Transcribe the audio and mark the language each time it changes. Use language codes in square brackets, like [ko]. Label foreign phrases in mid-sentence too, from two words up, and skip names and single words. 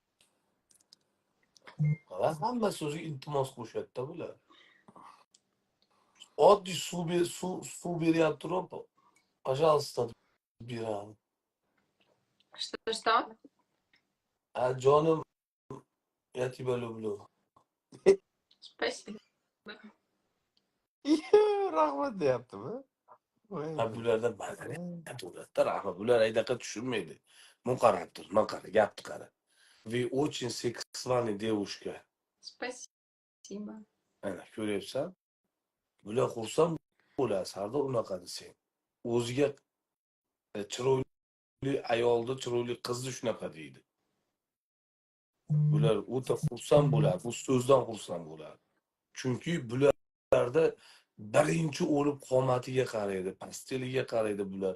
[uz] Hamma so'zga iltimos qo'shadi-da bular. Oddiy suv beryapti, пожалуйста, beradi. [ru] Что? [uz] Jonim, [ru] я тебя люблю. Спасибо. [uz] Rahmat deyaptimi? Bularda madaniyat bo'ladi-da, rahmat. Bular aydaqa tushunmaydi. Mun qarab tur, man qara, gapni qara. [ru] Вы очень сексуальная девушка. Спасибо. [uz] Ana, ko'ryapsan? Bular xursand bo'ladi, Sardor unaqa desang. O'ziga chiroyli ayolni, chiroyli qizni shunaqa deydi. Bular o'ta xursand bo'ladi, bu so'zdan xursand bo'ladi. Chunki bularda birinchi o'lib qomatiga qaraydi, pasteliga qaraydi bular.